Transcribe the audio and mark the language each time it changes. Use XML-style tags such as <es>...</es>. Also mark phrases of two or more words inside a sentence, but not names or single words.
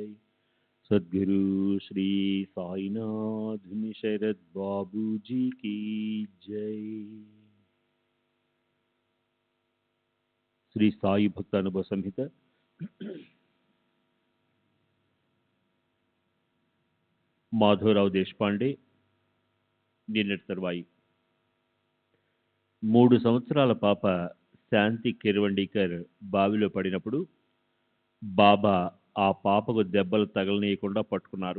<hi>सद्गुरु श्री साईनाथ शरद बाबू जी की जय।</hi> <te>श्री साई भक्तानुभव संहित మాధవరావు దేశపాండే నిన్నటి తర్వాయి 3 సంవత్సరాల పాప శాంతి కిరవండీకర్ బావిలో పడినప్పుడు బాబా ఆ పాపకు దెబ్బలు తగలనీయకుండా పట్టుకున్నారు.</te>